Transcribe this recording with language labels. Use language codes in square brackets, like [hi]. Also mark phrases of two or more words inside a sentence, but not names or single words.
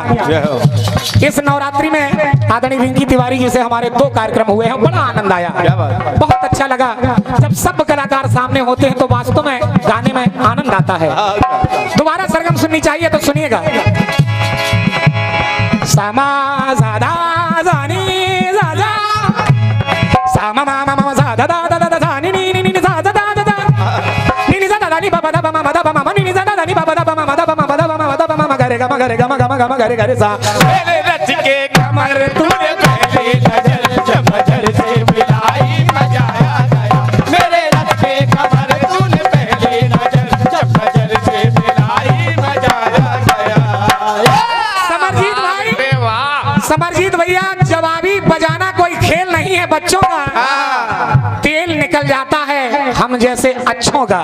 [hi] इस नवरात्रि में आदरणीय रिंकी तिवारी जी से हमारे 2 कार्यक्रम हुए हैं, बड़ा आनंद आया, बहुत अच्छा लगा। जब सब कलाकार सामने होते हैं तो वास्तव में गाने में आनंद आता है। दोबारा सरगम सुननी चाहिए तो सुनिएगा। सामा साधा सानी साजा सामा मामा मामा साधा दा दा दा सानी नी नी नी साधा दा दा नी नी साधा नी बाबा दा मामा दा मामा नी नी साधा नी बाबा दा मामा दा मामा दा मामा दा मामा गरे गा मा गरे गा मा गा मा गा मा गरे गरे सा। मेरे रस के कमर तूने पहली नजर जब नजर से मिलाई मजा आ गया। मेरे रस के कमर तूने पहली नजर जब नजर से मिलाई मजा आ गया। समरजीत भाई, समरजीत भैया जवाबी बजाना कोई खेल नहीं है बच्चों का, तेल निकल जाता है हम जैसे अच्छों का।